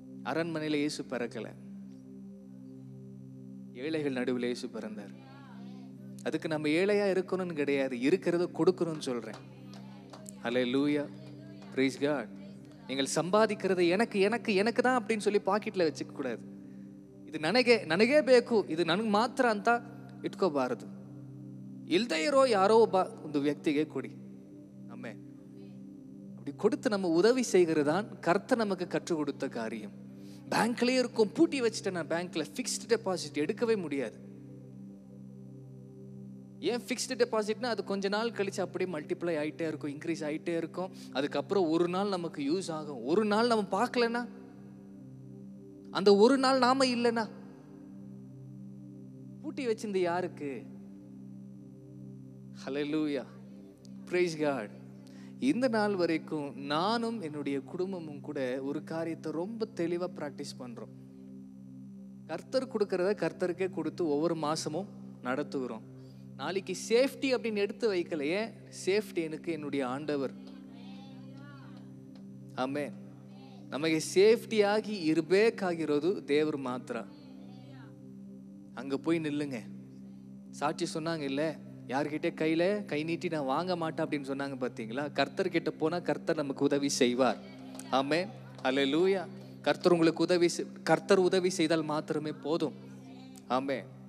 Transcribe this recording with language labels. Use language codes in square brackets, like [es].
[ta] அரண்மனையில இயேசு பிறக்கல, ஏழைகள் நடுவில் இயேசு பிறந்தார். அதுக்கு நம்ம ஏழையா இருக்கணும்னு கிடையாது, இருக்கிறத கொடுக்கணும்னு சொல்றேன். ஹல்லேலூயா, [en] Praise God. [ta] நீங்கள் சம்பாதிக்கிறது எனக்கு எனக்கு எனக்கு தான் அப்படின்னு சொல்லி பாக்கெட்ல வச்சுக்க கூடாது. [kn] ಇದು ನನಗೆ ಬೇಕು, ಇದು ನನಗೆ ಮಾತ್ರ ಅಂತ ಇಟ್ಕೋಬಾರದು. ಇಲ್ಲದೆ ಇರೋ ಯಾರೋ ಒಬ್ಬ ಒಂದು ವ್ಯಕ್ತಿಗೆ ಕೊಡಿ. ಆமே. [ta] அப்படி கொடுத்து நம்ம உதவி செய்கிறதான் கர்த்தர் நமக்கு கற்றுக் கொடுத்த காரியம். பேங்க்லயே இருக்கும், பூட்டி வச்சுட்டேன் நான் பேங்க்ல, ஃபிக்ஸ்டு டெபாசிட் எடுக்கவே முடியாது. ஏன் ஃபிக்ஸ்டு டெபாசிட்னா அது கொஞ்ச நாள் கழிச்சு அப்படியே மல்டிப்ளை ஆகிட்டே இருக்கும், இன்க்ரீஸ் ஆகிட்டே இருக்கும். அதுக்கப்புறம் ஒரு நாள் நமக்கு யூஸ் ஆகும். ஒரு நாள் நம்ம பார்க்கலன்னா, அந்த ஒரு நாள் நாம இல்லைன்னா பூட்டி வச்சிருந்த யாருக்கு? ஹல்லேலூயா, [en] Praise God. [ta] இந்த நாள் வரைக்கும் நானும் என்னுடைய குடும்பமும் கூட ஒரு காரியத்தை ரொம்ப தெளிவா பிராக்டிஸ் பண்றோம். கர்த்தர் கொடுக்கறத கர்த்தருக்கே கொடுத்து ஒவ்வொரு மாசமும் நடத்துகிறோம். நாளைக்கு சேஃப்டி அப்படின்னு எடுத்து வைக்கலையே, சேஃப்டி எனக்கு என்னுடைய ಆಂಡವರ್. [kn] ಆಮೆನ್. ನಮಗೆ ಸೇಫ್ಟಿಯಾಗಿ ಇರಬೇಕಾಗಿರೋದು ದೇವರು ಮಾತ್ರ. [ta] அங்க போய் நில்லுங்க. சாட்சி சொன்னாங்க இல்ல, யார்கிட்ட கையில கை நீட்டி நான் வாங்க மாட்டேன் அப்படின்னு சொன்னாங்க பாத்தீங்களா? கர்த்தர் கிட்ட போனா கர்த்தர் நமக்கு உதவி செய்வார். ஆமென், ஹல்லேலூயா. கர்த்தர் உங்களுக்கு கர்த்தர் உதவி செய்தால் மாத்திரமே போதும். ஆமென்.